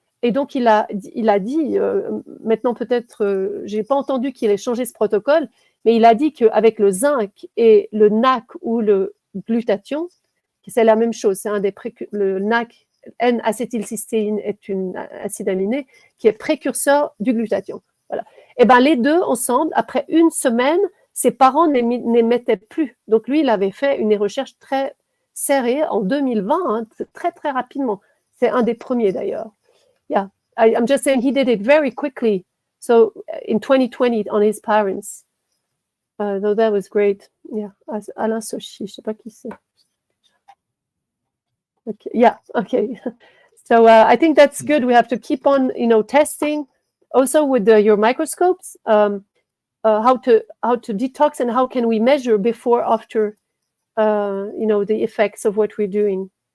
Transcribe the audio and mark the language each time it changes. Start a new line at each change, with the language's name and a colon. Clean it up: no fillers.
French: Et donc, il a dit, maintenant peut-être, je n'ai pas entendu qu'il ait changé ce protocole, mais il a dit qu'avec le zinc et le NAC ou le glutathion, c'est la même chose, le NAC, N-acétylcystéine, est une acide aminé qui est précurseur du glutathion. Voilà. Et bien, les deux ensemble, après 1 semaine, ses parents n'émettaient plus. Donc, lui, il avait fait une recherche très serrée en 2020, très, très rapidement. C'est un des premiers d'ailleurs.
English: Yeah, I'm just saying he did it very quickly. So in 2020 on his parents. So that was great. Yeah,
French: Alain Sochi, je sais pas qui c'est.
English: Okay, yeah, okay. So I think that's good. We have to keep on, testing also with your microscopes, how to detox and how can we measure before, after, the effects of what we're doing.